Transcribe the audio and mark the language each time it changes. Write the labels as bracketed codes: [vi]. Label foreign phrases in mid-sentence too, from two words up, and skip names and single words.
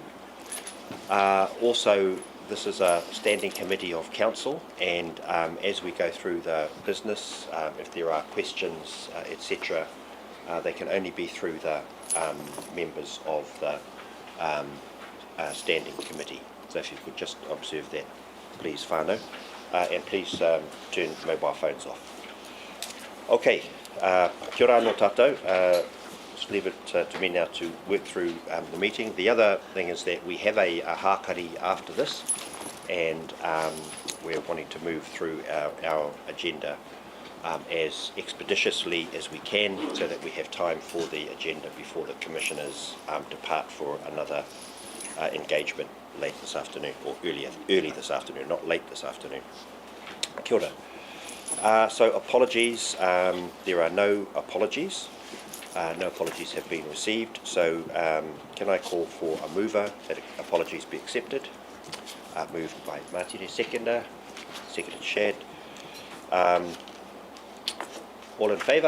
[en] Also, this is a standing committee of council, and as we go through the business, if there are questions, etc., they can only be through the members of the standing committee. So if you could just observe that, please, whānau, and please turn mobile phones off. [mi] Okay, kia ora no tātou. [en] Just leave it to me now to work through the meeting. The other thing is that we have a hākari after this, and we're wanting to move through our agenda as expeditiously as we can, so that we have time for the agenda before the commissioners depart for another engagement late this afternoon, or early this afternoon, not late this afternoon. [mi] Kia ora. [en] So apologies, there are no apologies. No apologies have been received, so can I call for a mover that apologies be accepted? Moved by Martine, seconded Shad. All in favour?